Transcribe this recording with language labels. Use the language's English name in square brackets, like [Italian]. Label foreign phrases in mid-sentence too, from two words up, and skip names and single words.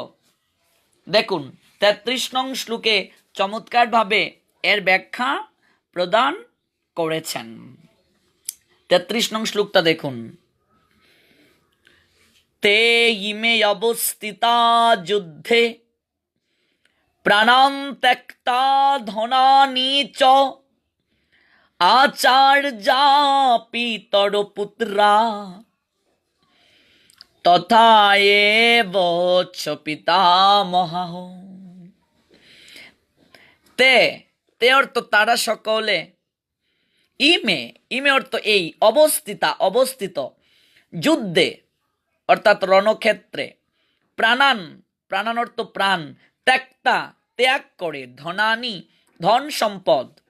[Bangla] দেখুন ৩৩ নং শ্লোকে চমৎকারভাবে এর ব্যাখ্যা প্রদান করেছেন। ৩৩ নং শ্লোকটা দেখুন। [Sanskrit] তে ইমে অবস্থিতা যুদ্ধে প্রাণান ত্যক্তা ধনানি চ আচার্যা পিতর পুত্রা তথা এব চ পিতামহঃ। [Bangla] তে অর্থ তারা সকলে, ইমে অর্থ এই, অবস্থিত যুদ্ধে অর্থাৎ রণক্ষেত্রে, প্রাণান অর্থ প্রাণ, ত্যাগ করে, ধনানি ধন সম্পদ,